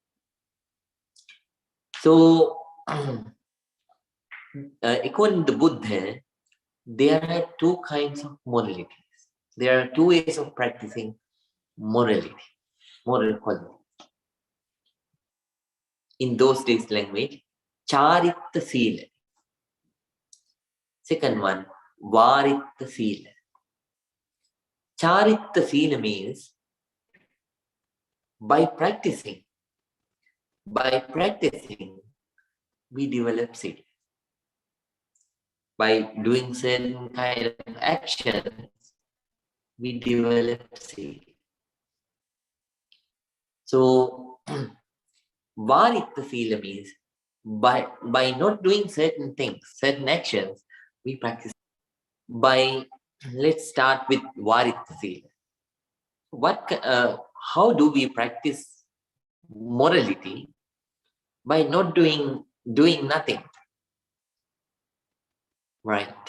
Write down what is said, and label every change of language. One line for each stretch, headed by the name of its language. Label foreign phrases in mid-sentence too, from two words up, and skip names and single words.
English: So, according to Buddha, there are two kinds of moralities. There are two ways of practicing morality, moral quality. In those days' language,
Pali: charitta sila.
English: Second one,
Pali: varitta sila. Charitta sila
English: means by practicing, we develop sila. By doing certain kind of actions, we develop sila. So, varitta sila means by not doing certain things, certain actions, we practice. By let's start with
Pali: Varita Sila.
English: How do we practice morality? By not doing nothing, right?